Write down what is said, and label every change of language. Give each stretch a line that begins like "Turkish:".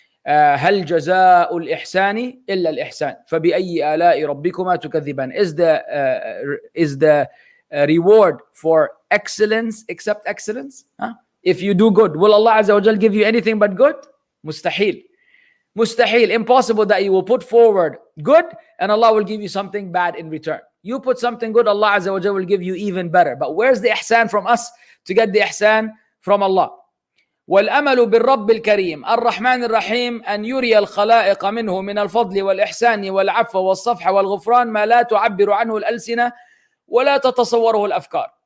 Arabic: هل جزاء الإحسان إلا الإحسان فبأي آلاء ربكما تكذبان.
English: Is the reward for excellence except excellence? If you do good, will Allah Azza wa Jal give you anything but good? Mustahil. Mustahil. Impossible that you will put forward good and Allah will give you something bad in return. You put something good, Allah Azza wa Jal will give you even better. But where's the ihsan from us to get the ihsan from Allah?
Arabic: والأمل بالرب الكريم الرحمن الرحيم أن يري الخلائق منه من الفضل والإحسان والعفو والصفح والغفران ما لا تعبر عنه الألسنة ولا تتصوره الأفكار.